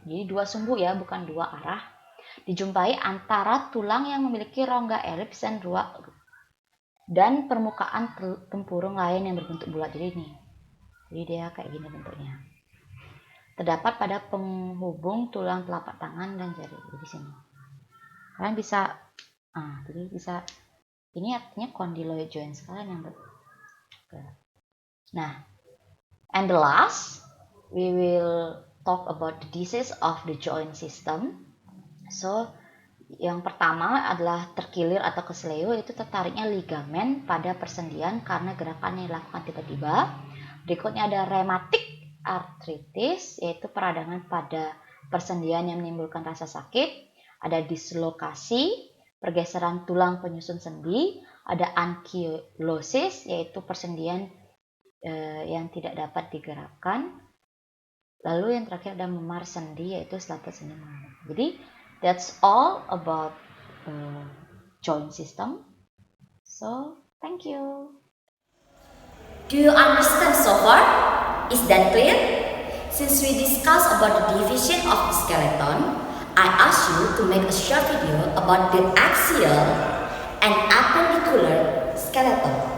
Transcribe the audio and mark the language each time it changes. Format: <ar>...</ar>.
<id>Jadi dua sumbu ya, bukan dua arah. Dijumpai antara tulang yang memiliki rongga elips dan permukaan tempurung lain yang berbentuk bulat. Jadi ini. Jadi dia kayak gini bentuknya. Terdapat pada penghubung tulang telapak tangan dan jari. Di sini. Kalian bisa jadi bisa, ini artinya condyloid joints kalian yang bergerak.</id> <en>Nah, and the last we will talk about the disease of the joint system.</en> <id>So yang pertama adalah terkilir atau kesleo, itu tertariknya ligamen pada persendian karena gerakan yang dilakukan tiba-tiba. Berikutnya ada rheumatic arthritis, yaitu peradangan pada persendian yang menimbulkan rasa sakit. Ada dislokasi, pergeseran tulang penyusun sendi. Ada ankylosis, yaitu persendian yang tidak dapat digerakkan. Lalu yang terakhir ada memar sendi, yaitu selaput sendi memar.</id> <en>Jadi that's all about joint system. So thank you. Do you understand so far? Is that clear? Since we discussed about the division of the skeleton, I asked you to make a short video about the axial and appendicular skeleton.</en>